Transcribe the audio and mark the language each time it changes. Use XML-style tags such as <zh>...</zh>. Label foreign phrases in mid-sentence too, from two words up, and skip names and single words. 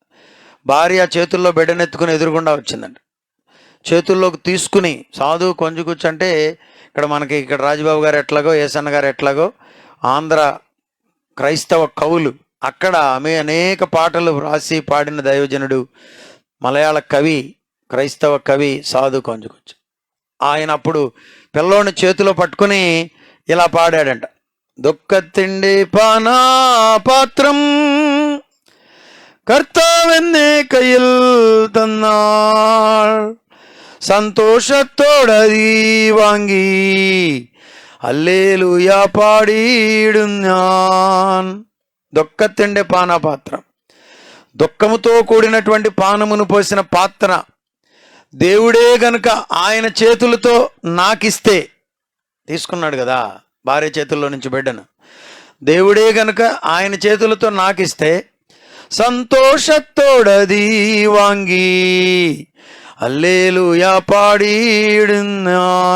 <te>భార్య చేతుల్లో బిడ్డనెత్తుకుని ఎదురుగుండా వచ్చిందంట. చేతుల్లోకి తీసుకుని సాధు కొంజుకూర్చు అంటే ఇక్కడ రాజబాబు గారు ఎట్లాగో, ఏసన్న గారు ఎట్లాగో ఆంధ్ర క్రైస్తవ కవులు, అక్కడ ఆమె అనేక పాటలు రాసి పాడిన దైవజనుడు, మలయాళ కవి, క్రైస్తవ కవి సాధు కొంజుకూర్చు. ఆయన అప్పుడు పిల్లోని చేతిలో పట్టుకుని ఇలా పాడాడంట.</te> <ml>ദുഃഖത്തിന്റെ പാന പാത്രം കർത്താവെന്നെ കയ്യിൽ തന്നാൾ സന്തോഷത്തോടതി വാങ്ങി ഹല്ലേലൂയ പാടിയിടും ഞാൻ. ദുഃഖത്തിന്റെ പാനപാത്രം,</ml> <te>దుఃఖముతో కూడినటువంటి పానమును పోసిన పాత్ర దేవుడే గనుక ఆయన చేతులతో నాకిస్తే, తీసుకున్నాడు కదా భార్య చేతుల్లో నుంచి బిడ్డను, దేవుడే గనుక ఆయన చేతులతో నాకిస్తే</te> <ml>സന്തോഷത്തോടതി വാങ്ങി ഹല്ലേലൂയ പാടിയിടും ഞാൻ.</ml>